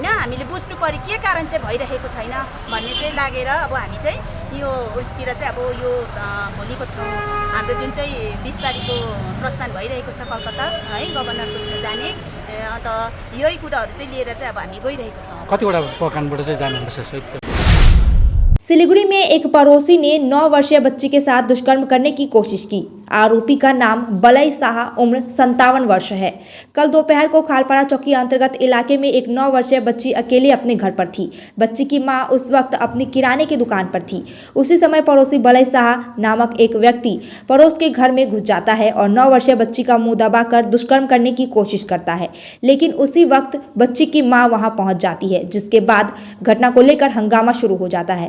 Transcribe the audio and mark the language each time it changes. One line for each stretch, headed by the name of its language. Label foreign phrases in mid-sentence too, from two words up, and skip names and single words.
Nepali: हामीले बुझ्नु पर्यो के कारण चाहिँ भइरहेको छैन भन्ने चाहिँ लागेर अब हामी चाहिँ यो उसतिर चाहिँ अब यो भोलिको हाम्रो जुन चाहिँ 20 तारिकको प्रस्थान भइरहेको छ कलकत्ता है गभर्नरको उसमा जाने, अन्त यही कुराहरू चाहिँ लिएर चाहिँ अब हामी गइरहेको छौँ। कतिवटा प्रकाण्डबाट चाहिँ जानुहुँदैछ?
Hindi: सिलीगुड़ी में एक पड़ोसी ने 9 वर्षीय बच्ची के साथ दुष्कर्म करने की कोशिश की। आरोपी का नाम बलई शाह उम्र 57 वर्ष है। कल दोपहर को खालपारा चौकी अंतर्गत इलाके में एक 9 वर्षीय बच्ची अकेले अपने घर पर थी। बच्ची की मां उस वक्त अपनी किराने की दुकान पर थी। उसी समय पड़ोसी बलई शाह नामक एक व्यक्ति पड़ोस के घर में घुस जाता है और 9 वर्षीय बच्ची का मुंह दबाकर दुष्कर्म करने की कोशिश करता है, लेकिन उसी वक्त बच्ची की मां वहां पहुंच जाती है, जिसके बाद घटना को लेकर हंगामा शुरू हो जाता है।